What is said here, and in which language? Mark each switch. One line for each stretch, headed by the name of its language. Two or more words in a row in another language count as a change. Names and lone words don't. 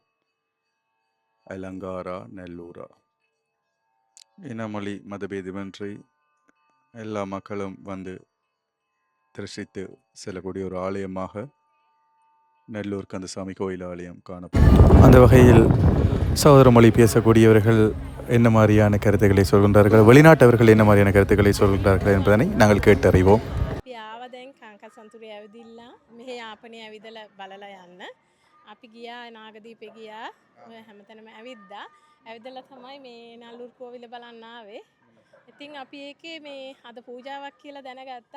Tamil: அலங்காரா நெல்லூரா இனமொழி மதபேதமின்றி எல்லா மக்களும் வந்து தரிசித்து செல்லக்கூடிய ஒரு ஆலயமாக நெல்லூர் கந்தசாமி கோயில் ஆலயம் காணப்படும். அந்த வகையில் சகோதர மொழி பேசக்கூடியவர்கள் என்ன மாதிரியான கருத்துக்களை சொல்கின்றார்கள், வெளிநாட்டவர்கள் என்ன மாதிரியான கருத்துக்களை சொல்கின்றார்கள் என்பதனை நாங்கள் கேட்டறிவோம்.
Sinhala: අපි ආව දැන් කාංකා සන්තුරේ ඇවිදින්න මෙහි යාපනයේ ඇවිදලා බලලා යන්න. අපි ගියා නාගදීපේ ගියා. ඔය හැමතැනම ඇවිද්දා. ඇවිදලා තමයි මේ නල්ලූර් කෝවිල බලන්න ආවේ. ඉතින් අපි ඒකේ මේ අද පූජාවක් කියලා දැනගත්තා.